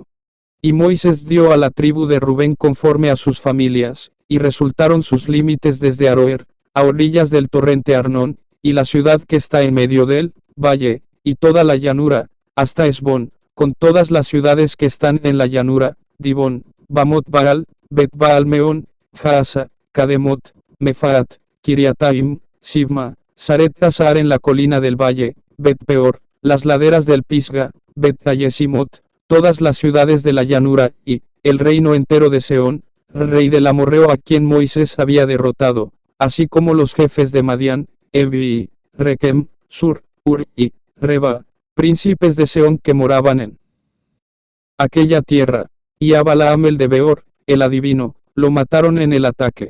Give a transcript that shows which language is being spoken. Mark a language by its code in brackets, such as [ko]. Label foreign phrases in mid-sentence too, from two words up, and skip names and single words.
[es] Y Moisés dio a la tribu de Rubén conforme a sus familias, y resultaron sus límites desde Aroer, a orillas del torrente Arnón, y la ciudad que está en medio del valle, y toda la llanura, hasta Esbón, con todas las ciudades que están en la llanura, Dibón, Bamot Baal, Bet Baal Meón, Jaasa, Kademot, Mefaat, Kiriataim, Sibma, Saret Hazar en la colina del valle, Bet Peor, las laderas del Pisga, Bet Tayesimot, todas las ciudades de la llanura, y el reino entero de Seón, rey del amorreo a quien Moisés había derrotado, así como los jefes de Madián, Evi, Rekem, Sur, Ur y Reba, príncipes de Seón que moraban en aquella tierra, y a Balaam el de Beor, el adivino, lo mataron en el ataque.